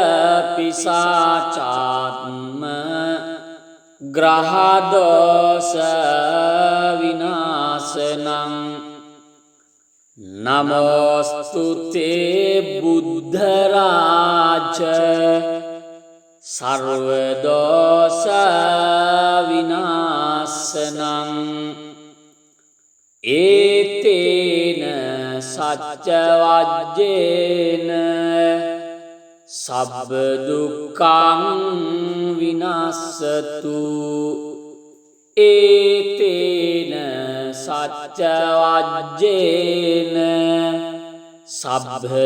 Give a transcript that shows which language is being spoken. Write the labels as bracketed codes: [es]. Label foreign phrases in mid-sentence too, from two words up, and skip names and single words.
[pi] පිසාචාත්ම ග්‍රහ දෝෂ විනාශනං නමෝස්තුතේ බුද්ධ රාජ සර්ව දෝෂ විනාශනං ඒතේන සච්ච වජ්ජේන සබ්බ දුක්ඛං විනාශතු ඒතේන සච්ච වජ්ජේන සබ්බ